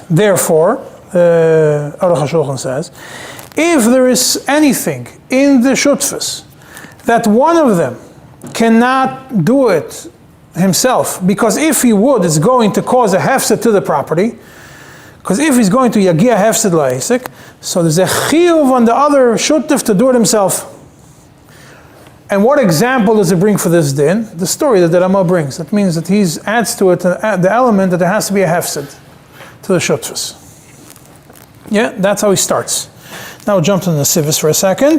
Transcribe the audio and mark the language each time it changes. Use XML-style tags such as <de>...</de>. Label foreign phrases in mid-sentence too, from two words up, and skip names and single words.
<en>Therefore, Aruch HaShulchan says, if there is anything in the Shutfus that one of them cannot do it himself, because if he would, it's going to cause a hefsed to the property, because if he's going to</en> <he>יגיע הפסד לעסק,</he> <en>so there's a chiyuv on the other shutef to do it himself. And what example does it bring for this din? The story that the Ramah brings. That means that he adds to it the element that there has to be a hefsed to the shutfus. Yeah, that's how he starts. Now we'll jump to the Sivis for a second.</en>